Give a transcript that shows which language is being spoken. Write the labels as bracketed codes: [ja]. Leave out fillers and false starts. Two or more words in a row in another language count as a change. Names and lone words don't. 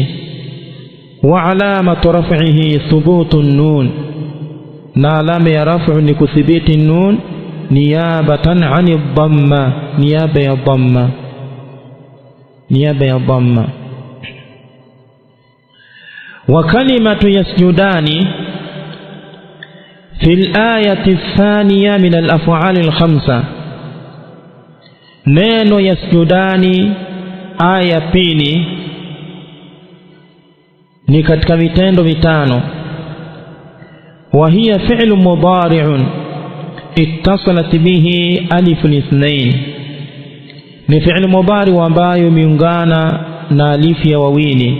[ar] وعلامة رفعه ثبوت النون, [sw] na alama ya raf'u ni kuthibiti nun [ar] نيابة عن الضمة, [sw] niyaba ya dhamma, niyaba ya dhamma. [ar] وكلمة يسجدان في الآية الثانية من الأفعال الخمسة, [sw] neno yasjudani aya pili ni katika vitendo vitano. [ar] وهي فعل مضارع اتصلت به ألف الاثنين, [sw] ni fi'l mudari ambayo imeungana na alif ya wawili.